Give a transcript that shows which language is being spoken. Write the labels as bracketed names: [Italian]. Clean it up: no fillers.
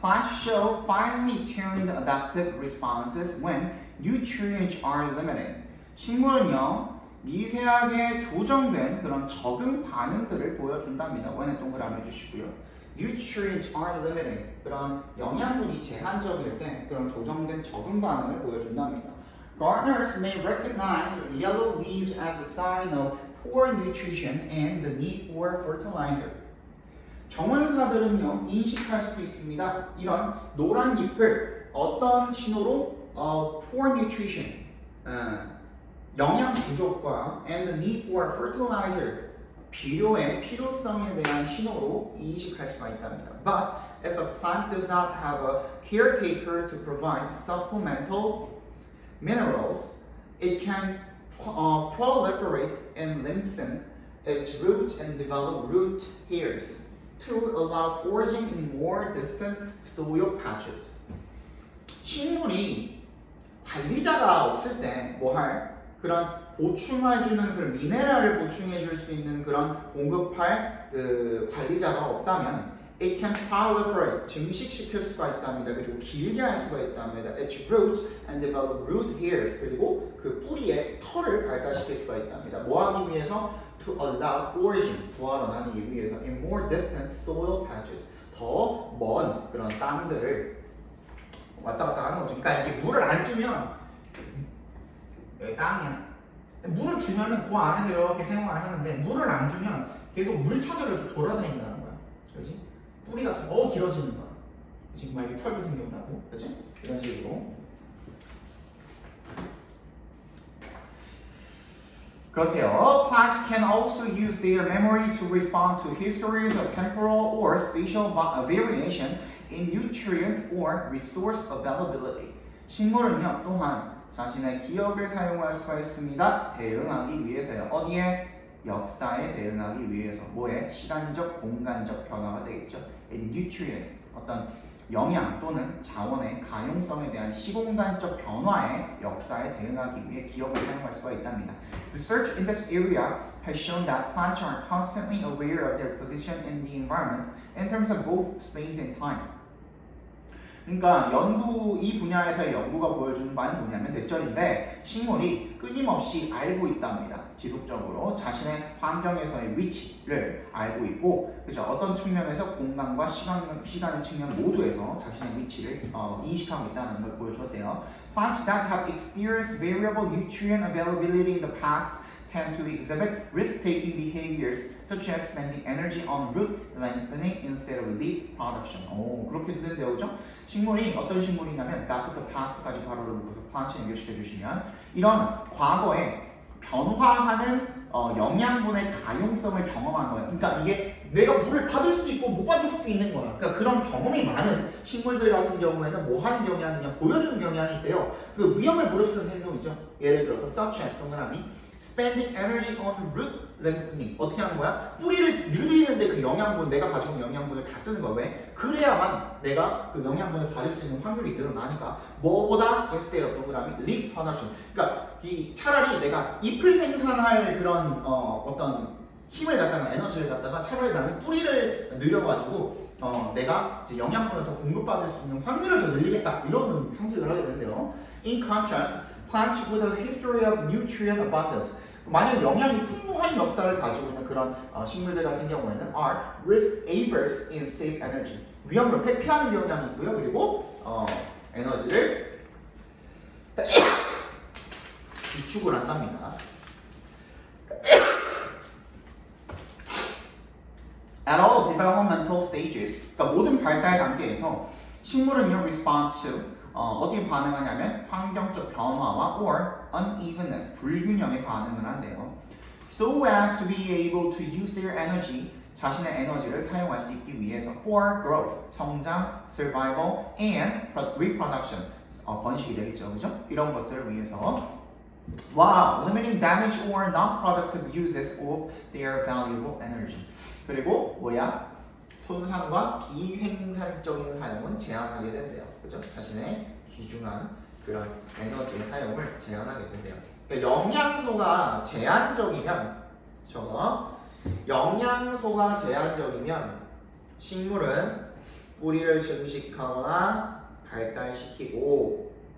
[English] Plants show finely tuned adaptive responses when nutrients are limited. [Korean] 식물은요 미세하게 조정된 그런 적응 반응들을 보여준답니다. 원에 동그라미 해주시고요. [English] Nutrients are limited. [Korean] 그런 영양분이 제한적일 때 그런 조정된 적응 반응을 보여준답니다. [English] Gardeners may recognize yellow leaves as a sign of poor nutrition and the need for fertilizer. [Korean] 정원사들은요 인식할 수도 있습니다. 이런 노란 잎을 어떤 신호로 [English] poor nutrition, [Korean] 영양 부족과 [English] and the need for fertilizer, [Korean] 비료의 필요성에 대한 신호로 인식할 수가 있답니다. [English] But if a plant does not have a caretaker to provide supplemental minerals, it can proliferate and lengthen its roots and develop root hairs to allow foraging in more distant soil patches. [Korean] 식물이 관리자가 없을 때 뭐 할 그런 보충해주는 그 미네랄을 보충해줄 수 있는 그런 공급할 그 관리자가 없다면 [English] it can proliferate, [Korean] 증식시킬 수가 있답니다. 그리고 길게 할 수가 있답니다. [English] Its roots and develop root hairs. [Korean] 그리고 그 뿌리에 털을 발달시킬 수가 있답니다. 뭐 하기 위해서? [English] To allow foraging, [Korean] 구하러 다니기 위해서 [English] in more distant soil patches. [Korean] 더 먼 그런 땅들을 왔다 갔다 하는 거죠. 그러니까 이렇게 물을 안 주면 여기 땅이야. 물을 주면은 그 안에서 이렇게 생활을 하는데 물을 안 주면 계속 물 찾으러 이렇게 돌아다닌다는 거야. 그렇지? 뿌리가 더 길어지는 거야. 지금 막 이렇게 털도 생겨나고, 그렇지? 이런 식으로. 그렇대요. [English] Plants can also use their memory to respond to histories of temporal or spatial variation in nutrient or resource availability. [Korean] 식물은요, 또한 자신의 기억을 사용할 수가 있습니다. 대응하기 위해서요. 어디에? 역사에 대응하기 위해서. 뭐에? 시간적, 공간적 변화가 되겠죠. nutrient, 어떤 영양 또는 자원의 가용성에 대한 시공간적 변화의 역사에 대응하기 위해 기억을 사용할 수가 있답니다. [English] Research in this area has shown that plants are constantly aware of their position in the environment in terms of both space and time. [Korean] 그러니까 이 분야에서의 연구가 보여주는 바는 뭐냐면 대절인데 식물이 끊임없이 알고 있답니다. 지속적으로 자신의 환경에서의 위치를 알고 있고, 그죠? 어떤 측면에서 공간과 시간의 측면 모두에서 자신의 위치를 인식하고 있다는 걸 보여주었대요. [English] Plants that have experienced variable nutrient availability in the past tend to exhibit risk-taking behaviors such as spending energy on root lengthening instead of leaf production. [Korean] 그렇게도 된대요, 그죠? 식물이 어떤 식물이냐면 that부터 past까지 가로를 묶어서 plant에 연결시켜 주시면 이런 과거에 변화하는 영양분의 가용성을 경험한 거예요. 그러니까 이게 내가 물을 받을 수도 있고 못 받을 수도 있는 거야. 그러니까 그런 경험이 많은 식물들 같은 경우에는 뭐 하는 경향이냐 보여주는 경향이 있대요. 그 위험을 무릅쓰는 행동이죠. 예를 들어서 [English] such as 동그라미 spending energy on root lengthening. [Korean] 어떻게 하는 거야? 뿌리를 늘리는데 그 영양분, 내가 가져온 영양분을 다 쓰는 거야. 왜? 그래야만 내가 그 영양분을 받을 수 있는 확률이 늘어나니까. 뭐보다 [English] instead of 동그라미 leaf production. [Korean] 그러니까 이 차라리 내가 잎을 생산할 그런 어떤 힘을 갖다가 에너지를 갖다가 차라리 나는 뿌리를 늘려가지고 내가 이제 영양분을 더 공급받을 수 있는 확률을 더 늘리겠다 이런 선택을 하게 된대요. [English] In contrast, plants with a history of nutrient abundance. [Korean] 만약 영양이 풍부한 역사를 가지고 있는 그런 식물들 같은 경우에는 [English] are risk averse in save energy. [Korean] 위험을 회피하는 경향이 있고요. 그리고 에너지를 비축을 한답니다. [English] At all developmental stages, [Korean] 그러니까 모든 발달 단계에서 식물은요 [English] respond to [Korean] 어떻게 반응하냐면 환경적 변화와 [English] or unevenness, [Korean] 불균형에 반응을 한대요. [English] So as to be able to use their energy, [Korean] 자신의 에너지를 사용할 수 있기 위해서 [English] for growth, [Korean] 성장, [English] survival, and reproduction, [Korean] 번식이 되겠죠, 그죠? 이런 것들을 위해서 [English] while limiting damage or non-productive uses of their valuable energy. [Korean] 그리고 뭐야? 손상과 비생산적인 사용은 제한하게 된대요. 그죠? 자신의 귀중한 그런 에너지의 사용을 제한하게 된대요. 그러니까 영양소가 제한적이면 영양소가 제한적이면 식물은 뿌리를 증식하거나 발달시키고